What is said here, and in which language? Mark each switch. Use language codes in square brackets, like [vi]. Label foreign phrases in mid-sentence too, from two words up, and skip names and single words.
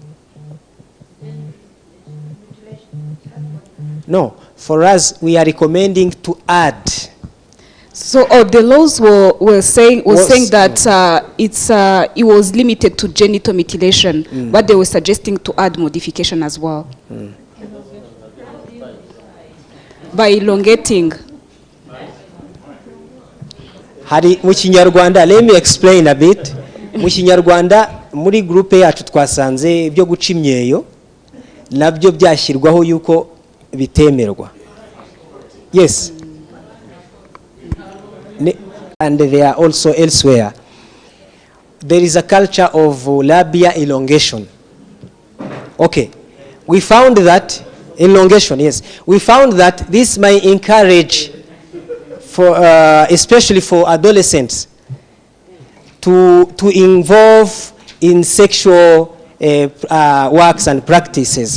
[en] No, for us, we are recommending to add. So the laws were saying that it was limited to genital mutilation, but they were suggesting to add modification as well. By elongating. [rw] Mu Kinyarwanda, [en] let me explain a bit. [rw] Mu Kinyarwanda, muri groupe yacu twasanze ibyo guca imyeyo nabyo byashyirwaho yuko bitemerwa. [en] Yes. And they are also elsewhere. There is a culture of labia elongation. Okay. We found that elongation, yes. We found that this may encourage, for especially for adolescents, to involve in sexual works and practices.